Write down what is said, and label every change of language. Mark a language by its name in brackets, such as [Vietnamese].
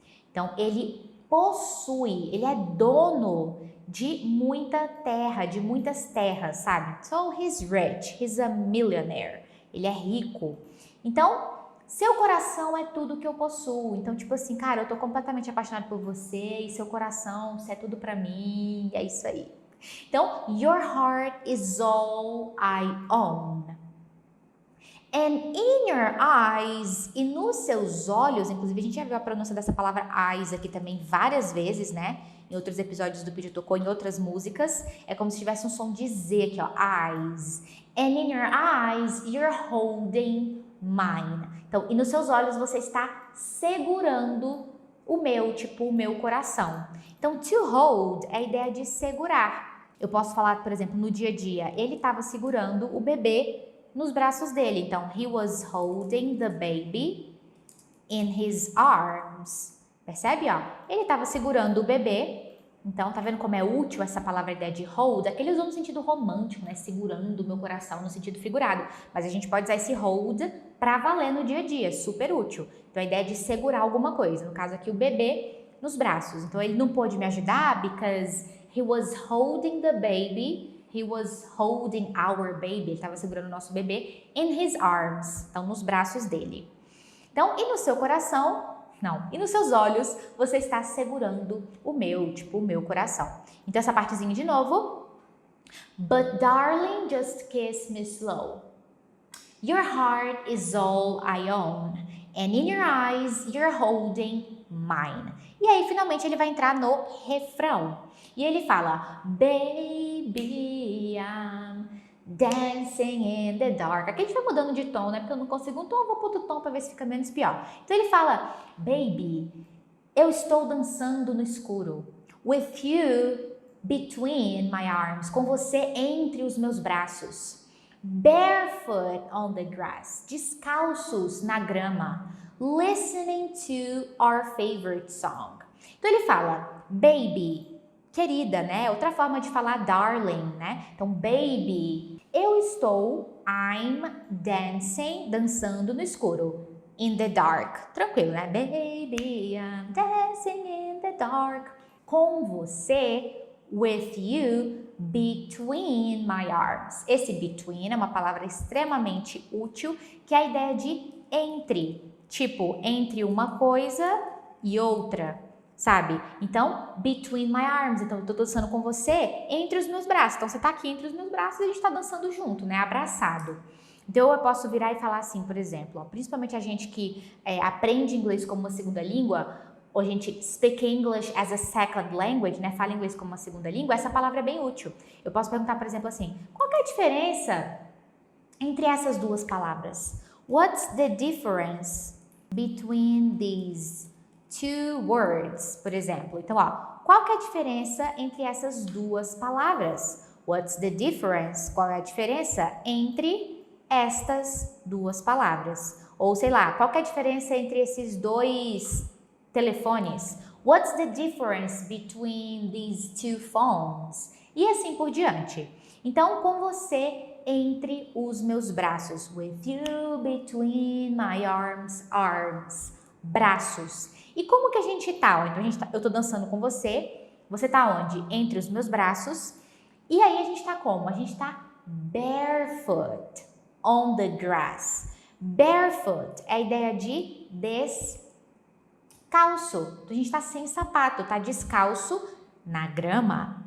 [Portuguese] Então, ele possui, ele é dono de muita terra, de muitas terras, sabe? [English] So, he's rich, he's a millionaire. [Portuguese] Ele é rico. Então, seu coração é tudo que eu possuo. Então, tipo assim, cara, eu tô completamente apaixonado por você e seu coração, você é tudo pra mim, é isso aí. [English] Então, your heart is all I own. And in your eyes, [Portuguese] e nos seus olhos, inclusive a gente já viu a pronúncia dessa palavra eyes aqui também várias vezes, né? Em outros episódios do Pediu Tocou, em outras músicas. É como se tivesse um som de Z aqui, ó, eyes. [English] And in your eyes, you're holding mine. [Portuguese] Então, e nos seus olhos você está segurando o meu, tipo, o meu coração. Então, to hold é a ideia de segurar. Eu posso falar, por exemplo, no dia a dia, ele estava segurando o bebê nos braços dele. [English] Então, he was holding the baby in his arms. [Portuguese] Percebe, ó? Ele estava segurando o bebê. Então, tá vendo como é útil essa palavra, a ideia de hold? Aquele usou no sentido romântico, né? Segurando o meu coração no sentido figurado. Mas a gente pode usar esse hold para valer no dia a dia, super útil. Então, a ideia de segurar alguma coisa. No caso aqui, o bebê nos braços. Então, ele não pôde me ajudar [English] because he was holding the baby. He was holding our baby. [Portuguese] Ele estava segurando o nosso bebê [English] in his arms. [Portuguese] Então, nos braços dele. Então, e no seu coração... Não, e nos seus olhos você está segurando o meu, tipo, o meu coração. Então, essa partezinha de novo. [English] But darling, just kiss me slow. Your heart is all I own. And in your eyes, you're holding mine. [Portuguese] E aí, finalmente, ele vai entrar no refrão. E ele fala, [English] baby, I'm dancing in the dark. [Portuguese] Aqui a gente vai mudando de tom, né? Porque eu não consigo um tom, eu vou pôr outro tom para ver se fica menos pior. Então ele fala, baby, eu estou dançando no escuro. [English] With you between my arms. [Portuguese] Com você entre os meus braços. [English] Barefoot on the grass. [Portuguese] Descalços na grama. [English] Listening to our favorite song. [Portuguese] Então ele fala, baby, querida, né? Outra forma de falar darling, né? Então, baby, eu estou, [English] I'm dancing, [Portuguese] dançando no escuro. [English] In the dark. [Portuguese] Tranquilo, né? [English] Baby, I'm dancing in the dark. [Portuguese] Com você, [English] with you, between my arms. [Portuguese] Esse between é uma palavra extremamente útil, que é a ideia de entre. Tipo, entre uma coisa e outra. Sabe? Então, between my arms. Então, eu tô dançando com você entre os meus braços. Então, você tá aqui entre os meus braços e a gente tá dançando junto, né? Abraçado. Então, eu posso virar e falar assim, por exemplo, ó, principalmente a gente que aprende inglês como uma segunda língua, ou a gente [English] speak English as a second language, [Portuguese] né? Fala inglês como uma segunda língua, essa palavra é bem útil. Eu posso perguntar, por exemplo, assim, qual que é a diferença entre essas duas palavras? [English] What's the difference between these two words, [Portuguese] por exemplo? Então, ó, qual que é a diferença entre essas duas palavras? [English] What's the difference? [Portuguese] Qual é a diferença entre estas duas palavras? Ou, sei lá, qual que é a diferença entre esses dois telefones? [English] What's the difference between these two phones? [Portuguese] E assim por diante. Então, com você entre os meus braços. [English] With you between my arms, arms. [Portuguese] Braços. E como que a gente tá? Então, eu tô dançando com você. Você tá onde? Entre os meus braços. E aí a gente tá como? A gente tá [English] barefoot on the grass. [Portuguese] Barefoot é a ideia de descalço. Então, a gente tá sem sapato, tá descalço na grama.